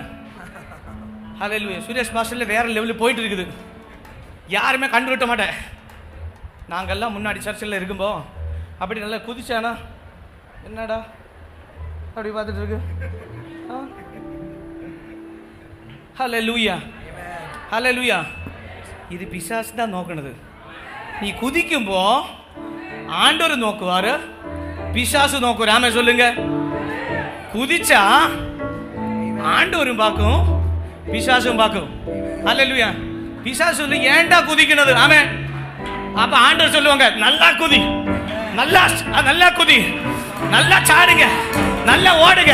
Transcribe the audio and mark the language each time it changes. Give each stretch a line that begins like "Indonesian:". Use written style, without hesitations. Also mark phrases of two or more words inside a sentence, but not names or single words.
Tamil: அல்லேலூயா. சுரேஷ் பாஸ்டர்ல வேற லெவலில் போயிட்டு இருக்குது. யாருமே கண்ணு விட்ட மாட்டேன். நாங்கெல்லாம் முன்னாடி சர்ச்சில் இருக்கும்போ அப்படி நல்லா குதிச்சானா என்னடா அப்படி பார்த்துட்டு இருக்கு.
Malayalam: ഹല്ലേലൂയ, ഹല്ലേലൂയ. ഇത് പിശാചിനാ നോക്കണത്. നീ കുതിക്കുമ്പോ ആണ്ടോര് നോക്കുവാറ്, പിശാசு നോക്കും.
Tamil: രാമേ சொல்லுங்க. കുതിച്ചാ ஆண்டவரும் பார்க்கும், பிசாசும் பார்க்கும். ஹல்லேலூயா. பிசாசு சொல்லு ஏன்டா குதிக்கிறது? ஆமென். அப்ப ஆண்டவர் சொல்லுவாங்க, நல்லா குதி, நல்லா நல்லா குதி, நல்லா சாடுங்க, நல்லா ஓடுங்க.